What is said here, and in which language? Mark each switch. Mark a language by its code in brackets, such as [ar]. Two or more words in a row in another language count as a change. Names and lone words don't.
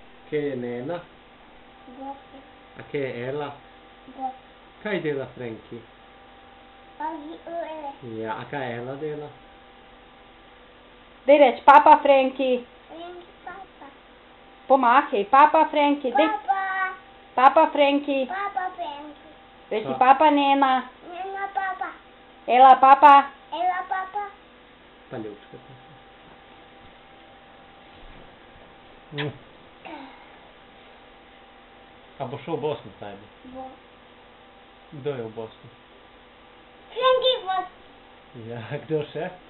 [sl] Kje je Nena? Gofi. A kje je Ela? Gofi. Kaj dela Frenki? Pagi ure. Ja, a kaj Ela dela? Daj reč, papa Frenki. Frenki papa. Pomahaj, papa Frenki. Papa. Papa Frenki. Papa Frenki. Reči papa Nena. Nena papa. Ela papa. Ela papa. Pa Ljubčka. A bo šel v Bosno tajno? Bo. Kdo je v Bosni? Frenki Bosni. Ja, kdo še?